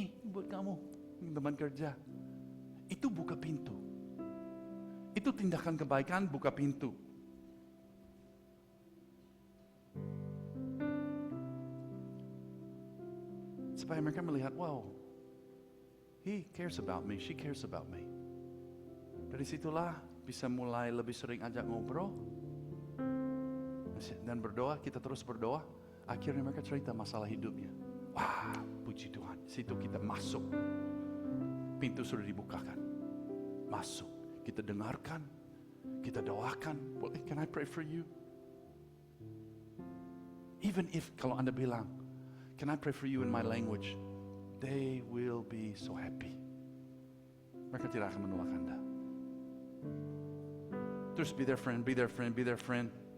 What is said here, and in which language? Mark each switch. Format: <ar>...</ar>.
<id>Buat kamu, teman kerja. Itu buka pintu. Itu tindakan kebaikan, buka pintu. Supaya mereka melihat,</id> <en>wow, he cares about me, she cares about me.</en> <id>Dari situlah bisa mulai lebih sering ajak ngobrol. Dan berdoa, kita terus berdoa. Akhirnya mereka cerita masalah hidupnya. Wah, puji Tuhan. Situ kita masuk. Pintu sudah dibukakan. Masuk. Kita dengarkan. Kita doakan. Boleh,</id> <en>can I pray for you? Even if</en> <id>kalau Anda bilang,</id> <en>can I pray for you in my language? They will be so happy.</en> <id>Mereka tidak akan menolak Anda. Terus</id> <en>be their friend, be their friend, be their friend.</en>